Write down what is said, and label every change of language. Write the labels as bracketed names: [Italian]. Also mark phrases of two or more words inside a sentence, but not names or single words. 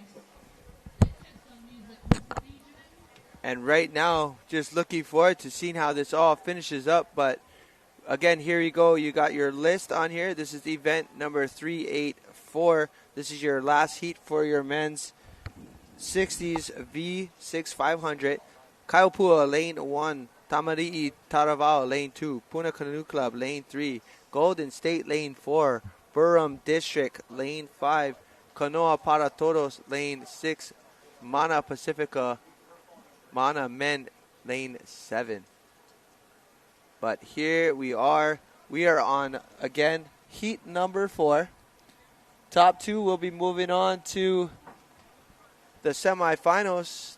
[English] And right now, just looking forward to seeing how this all finishes up. But again, here you go. You got your list on here. This is event number 384. This is your last heat for your men's 60s V6 500. Kaiopua, lane 1. Tamari'i Taravao, lane 2. Puna Canoe Club, lane 3. Golden State, lane 4. Burrum District, lane 5. Kanoa Para Todos, lane 6. Mana Pacifica, Mana Men, lane 7. But here we are. We are on, again, heat number 4. Top 2 will be moving on to the semifinals.